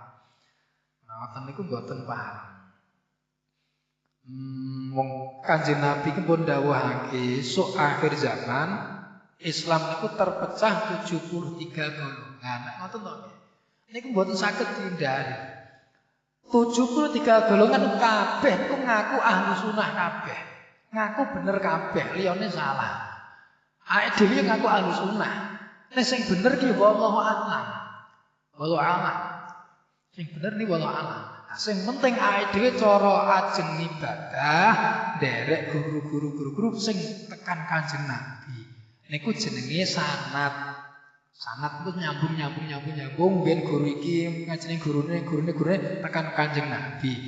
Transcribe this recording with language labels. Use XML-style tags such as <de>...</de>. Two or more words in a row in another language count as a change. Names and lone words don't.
<jv>Ngoten niku mboten pareng. Wong Kanjeng Nabi ki pun dawuhake sok akhir zaman Islam niku terpecah 73 golongan. Ngoten to nggih. Niku mboten saged dihindari. 73 golongan kabeh niku ngaku ahli sunnah kabeh. Ngaku bener kabeh, liyane salah. Awake dhewe ngaku ahli sunnah. Nek sing bener ki</jv> <ar>والله أعلم. والله أعلم.</ar> <jv>Sing bener ni</jv> <ar>والله أعلم.</ar> <jv>Sing penting awake dhewe cara ajeng ibadah nderek guru-guru sing tekan Kanjeng Nabi. Niku jenenge sanad. Sanad itu nyambung ben guru iki ngajeni gurune tekan Kanjeng Nabi.</jv>